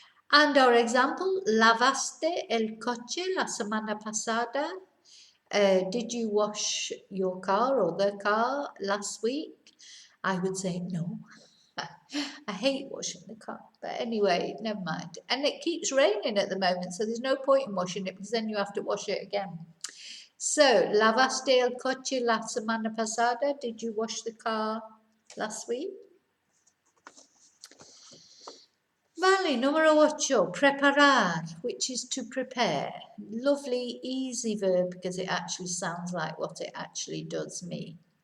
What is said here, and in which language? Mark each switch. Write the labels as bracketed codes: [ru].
[en] And our example, [es] lavaste el coche la semana pasada. [en] Did you wash your car or the car last week? I would say no. I hate washing the car, but anyway, never mind. And it keeps raining at the moment, so there's no point in washing it because then you have to wash it again. [es] So, lavaste el coche la semana pasada. [en] Did you wash the car last week? [es] Vale, número 8, [en] preparar, which is to prepare. Lovely, easy verb because it actually sounds like what it actually does mean.